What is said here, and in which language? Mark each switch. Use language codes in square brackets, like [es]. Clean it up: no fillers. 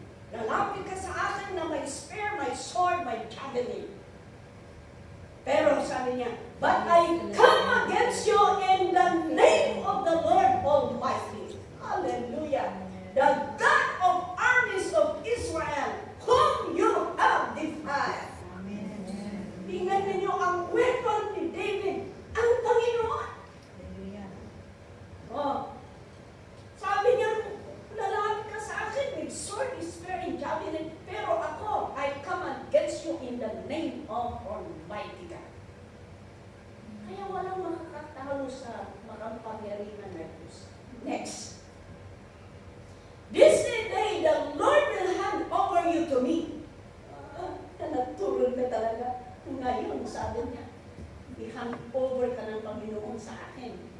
[tl] Lalapit ka sa akin na may spear, may sword, may javelin. Pero sabi niya, [en] but I come against you in the name of the Lord Almighty. Hallelujah. The God of armies of Israel, whom you have defied. Amen. [tl] Tingnan ninyo ang weapon ni David, ang Panginoon. [en] Hallelujah. Oh. [tl] Sabi niya, lalapit ka sa akin [en] with sword, spear, and javelin, [tl] pero ako, [en] I come against you in the name of Almighty God. [tl] Kaya walang makakatalo sa makapangyarihan na Diyos. Next. [en] This day, the Lord will hand over you to me. [tl] Natulog na talaga. Ngayon, sabi niya, i-hand over ka ng Panginoon sa akin.